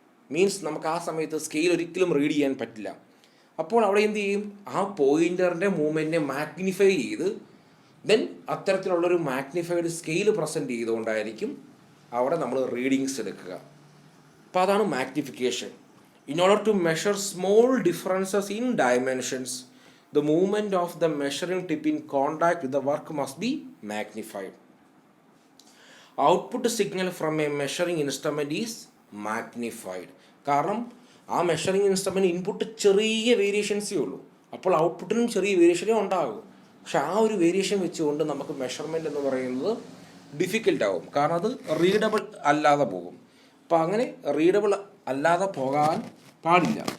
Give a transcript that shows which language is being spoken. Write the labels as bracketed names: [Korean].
[Malayalam] Means നമുക്ക് ആ സമയത്ത് സ്കെയിൽ ഒരിക്കലും റീഡ് ചെയ്യാൻ പറ്റില്ല. അപ്പോൾ അവിടെ എന്ത് ചെയ്യും, ആ പോയിൻ്ററിൻ്റെ മൂവ്മെൻറ്റിനെ മാഗ്നിഫൈ ചെയ്ത് ദെൻ അത്തരത്തിലുള്ളൊരു മാഗ്നിഫൈഡ് സ്കെയിൽ പ്രസൻറ്റ് ചെയ്തുകൊണ്ടായിരിക്കും അവിടെ നമ്മൾ റീഡിങ്സ് എടുക്കുക. അപ്പോൾ അതാണ് magnification. [English] In order to measure small differences in dimensions, the movement of the measuring tip in contact with the work must be magnified. Output signal from a measuring instrument is magnified. [Malayalam] കാരണം ആ measuring instrument input ചെറിയ വേരിയേഷൻസേ ഉള്ളൂ, അപ്പോൾ ഔട്ട്പുട്ടിനും ചെറിയ വേരിയേഷനേ ഉണ്ടാകും. പക്ഷെ ആ ഒരു വേരിയേഷൻ വെച്ചുകൊണ്ട് നമുക്ക് മെഷർമെൻറ്റ് എന്ന് പറയുന്നത് ഡിഫിക്കൽട്ടാവും, കാരണം അത് റീഡബിൾ അല്ലാതെ പോകും. അപ്പോൾ അങ്ങനെ റീഡബിൾ അല്ലാതെ പോകാൻ പാടില്ല.